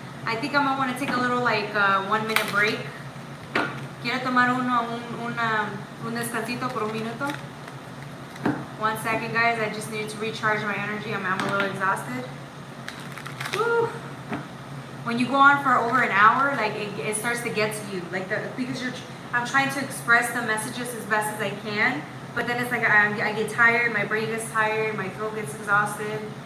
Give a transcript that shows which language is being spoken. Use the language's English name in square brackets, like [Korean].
[English] I think I'm gonna want to take a little, like, 1 minute break. [Spanish] Quiero tomar un descansito por un minuto. [English] 1 second, guys. I just needed to recharge my energy. I'm a little exhausted. Woo. When you go on for over an hour, like, it starts to get to you. Like, because I'm trying to express the messages as best as I can, but then it's like I get tired, my brain gets tired, my throat gets exhausted.